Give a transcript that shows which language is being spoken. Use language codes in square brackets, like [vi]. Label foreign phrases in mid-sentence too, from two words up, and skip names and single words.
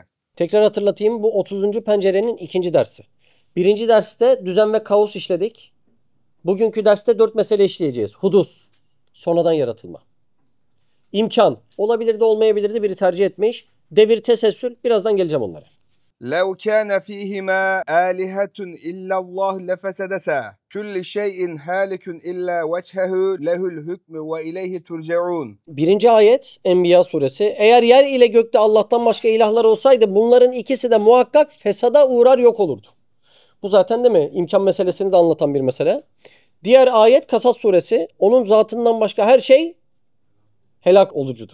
[tr] Tekrar hatırlatayım, bu 30. pencerenin ikinci dersi. Birinci derste düzen ve kaos işledik. Bugünkü derste 4 mesele işleyeceğiz. Hudus, sonradan yaratılma. İmkan, olabilirdi olmayabilirdi, biri tercih etmiş. Devir, teselsül, birazdan geleceğim onlara. [ar] لَوْ كَانَ ف۪يهِمَا آلِهَةٌ اِلَّا اللّٰهُ لَفَسَدَتَا كُلِّ شَيْءٍ هَالِكٌ اِلَّا وَجْهَهُ لَهُ الْحُكْمُ وَاِلَيْهِ تُرْجَعُونَ. [tr] Birinci ayet Enbiya suresi. Eğer yer ile gökte Allah'tan başka ilahlar olsaydı bunların ikisi de muhakkak fesada uğrar, yok olurdu. Bu zaten değil mi? İmkan meselesini de anlatan bir mesele. Diğer ayet Kasas suresi. Onun zatından başka her şey helak olucudur.